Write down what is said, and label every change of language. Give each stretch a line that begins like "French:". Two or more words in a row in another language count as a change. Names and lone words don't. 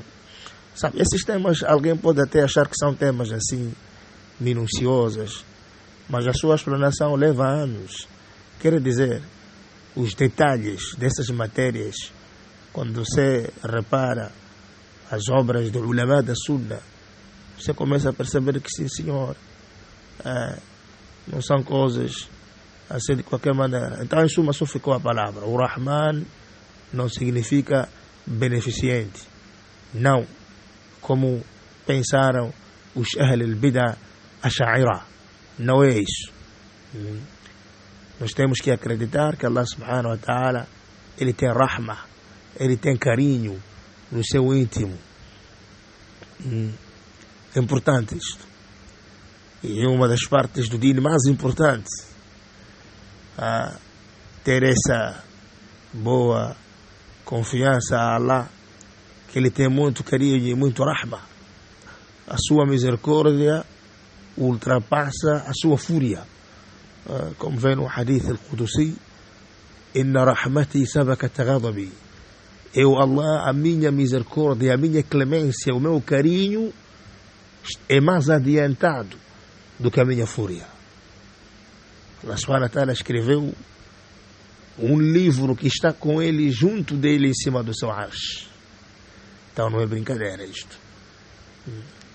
Portuguese: Sabe, esses temas, alguém pode até achar que são temas assim, minuciosos, mas a sua explanação leva anos. Quer dizer, os detalhes dessas matérias, quando você repara as obras do ulama da Sunna, você começa a perceber que sim, senhor, não são coisas assim de qualquer maneira. Então, em suma, só ficou a palavra. O Rahman não significa beneficente. Não, como pensaram os
Arabic: أهل البدعة الأشاعرة.
Portuguese: Não é isso. Nós temos que acreditar que
Arabic: الله سبحانه وتعالى,
Portuguese: ele tem rahma, ele tem carinho no seu íntimo. É importante isto. E é uma das partes do dino mais importante, ter essa boa confiança a Allah, que ele tem muito carinho e muito rahma. A sua misericórdia ultrapassa a sua fúria, como vem no
Arabic: حديث القدسي إن رحمتي سبقت غضبي.
Portuguese: Eu, Allah, a minha misericórdia, a minha clemência, o meu carinho é mais adiantado do que a minha fúria.
Arabic: الله سبحانه وتعالى
Portuguese: escreveu um livro que está com ele, junto dele, em cima do seu arsh. Então não é brincadeira isto.